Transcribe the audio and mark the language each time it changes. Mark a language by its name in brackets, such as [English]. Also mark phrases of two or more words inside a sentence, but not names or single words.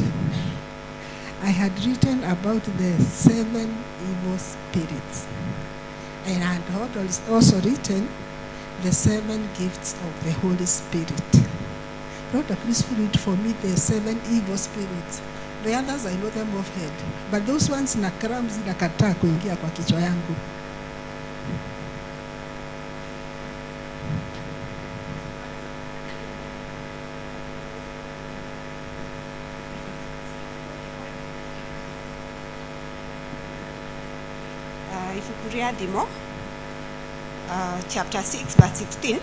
[English] I had written about the 7 evil spirits. And I had also written the 7 gifts of the Holy Spirit. Lord, please read for me the 7 evil spirits. The others I know them off head, but those ones [Swahili] na karamu zinakataa kuingia kwa kichwa yangu. [Kikuyu] Ibuku rĩa Thimo, [English] chapter 6 verse 16.